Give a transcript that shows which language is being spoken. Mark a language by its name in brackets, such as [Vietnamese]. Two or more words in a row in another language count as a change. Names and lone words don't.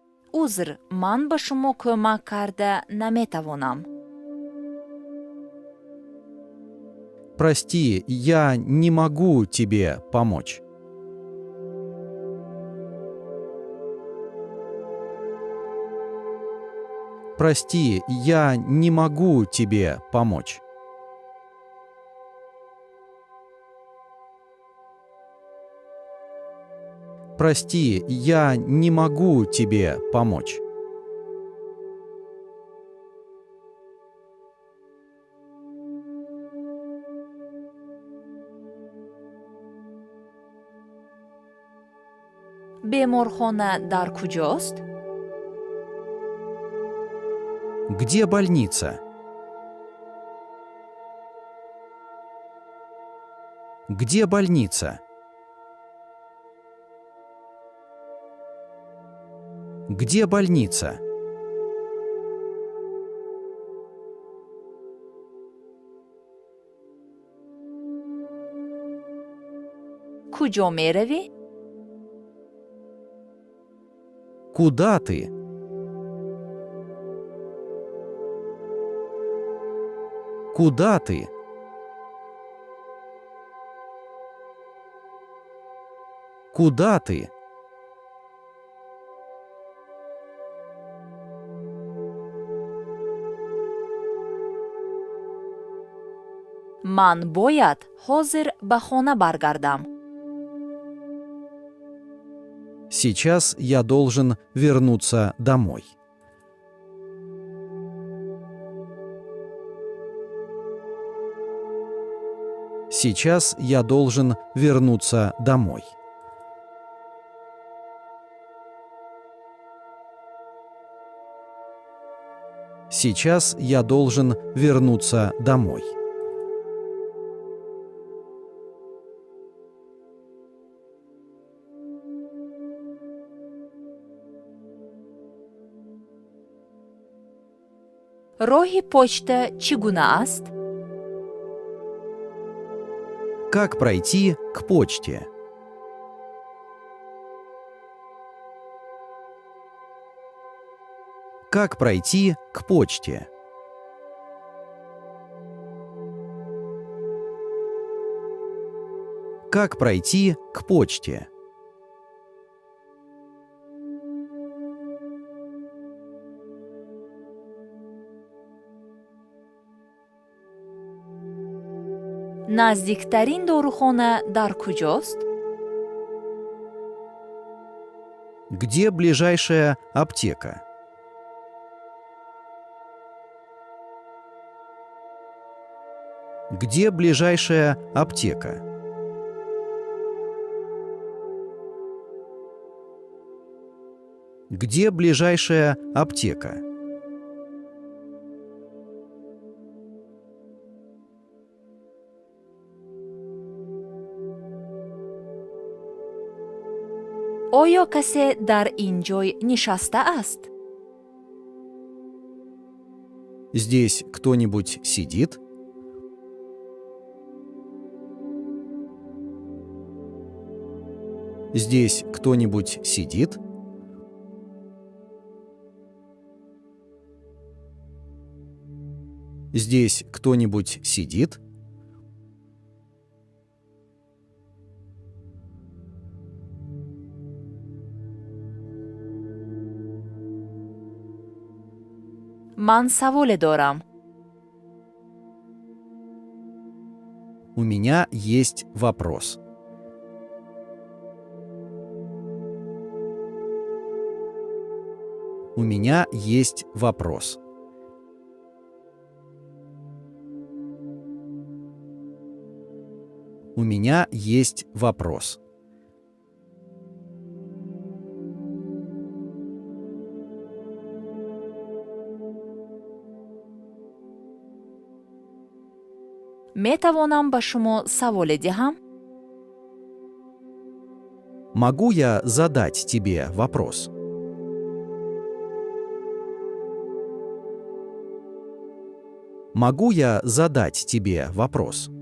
[Tajik] узр, ман ба шумо кӯмак карда наметавонам. [Russian] Прости, я не могу тебе помочь. Прости, я не могу тебе помочь. Прости, я не могу тебе помочь. [Tajik] беморхона дар куҷост? [Russian] Где больница? Где больница? Где больница? [Tajik] куҷо меравӣ? [Russian] Куда ты? Куда ты? Куда ты? [Tajik] ман бояд ҳозир ба хона баргардам. [Russian] Сейчас я должен вернуться домой. Сейчас я должен вернуться домой. Сейчас я должен вернуться домой. [Tajik] роҳи почта чӣ гуна аст? [Russian] Как пройти к почте? Как пройти к почте? Как пройти к почте? [Tajik] наздиктарин дорухона дар куҷост? [Russian] Где ближайшая аптека? Где ближайшая аптека? Где ближайшая аптека? [Tajik] оё касе дар ин ҷой нишастааст? [Russian] Здесь кто-нибудь сидит? Здесь кто-нибудь сидит? Здесь кто-нибудь сидит? [Tajik] ман саволе дорам. [Russian] У меня есть вопрос. У меня есть вопрос. У меня есть вопрос. [Tajik] метавонам ба шумо саволе диҳам? [Russian] Могу я задать тебе вопрос? Могу я задать тебе вопрос?